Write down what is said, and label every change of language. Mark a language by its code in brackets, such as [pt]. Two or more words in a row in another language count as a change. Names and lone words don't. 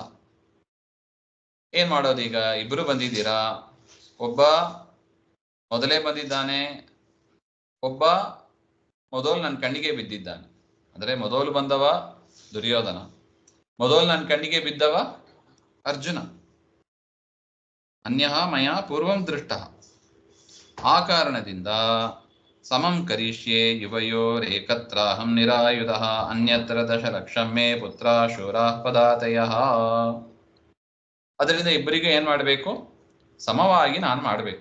[kn] ಏನ್ ಮಾಡೋದೀಗ, ಇಬ್ರು ಬಂದಿದ್ದೀರಾ, ಒಬ್ಬ ಮೊದಲೇ ಬಂದಿದ್ದಾನೆ, ಒಬ್ಬ ಮೊದಲು ನನ್ನ ಕಣ್ಣಿಗೆ ಬಿದ್ದಿದ್ದಾನೆ. ಅಂದರೆ ಮೊದಲು ಬಂದವ ದುರ್ಯೋಧನ, ಮೊದಲು ನನ್ನ ಕಣ್ಣಿಗೆ ಬಿದ್ದವ ಅರ್ಜುನ. [sa] ಅನ್ಯಃ ಮಯಾ ಪೂರ್ವಂ ದೃಷ್ಟ, [kn] ಆ ಕಾರಣದಿಂದ [sa] ಸಮಂ ಕರಿಷ್ಯೆ ಯುವಯೋರೇಕತ್ರಾಹಂ ನಿರಾಯುಧಃ ಅನ್ಯತ್ರ ದಶಲಕ್ಷಂ ಮೇ ಪುತ್ರ ಶೂರಾಃ ಪದಾತಯಃ. [kn] ಅದರಿಂದ ಇಬ್ಬರಿಗೆ ಏನ್ ಮಾಡಬೇಕು, ಸಮವಾಗಿ ನಾನು ಮಾಡಬೇಕು.